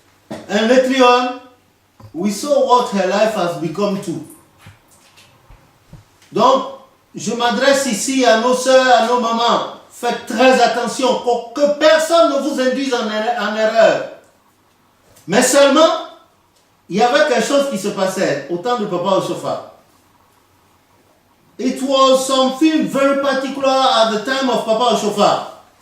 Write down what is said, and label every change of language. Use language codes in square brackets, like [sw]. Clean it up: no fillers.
[en] And later on, we saw what her life has become too. [fr] Donc, je m'adresse ici à nos sœurs, à nos mamans. Faites très attention pour que personne ne vous induise en erreur. Mais seulement, il y avait quelque chose qui se passait au temps de Papa Oshofa. [en] It was something very particular at the time of Papa Oshofa.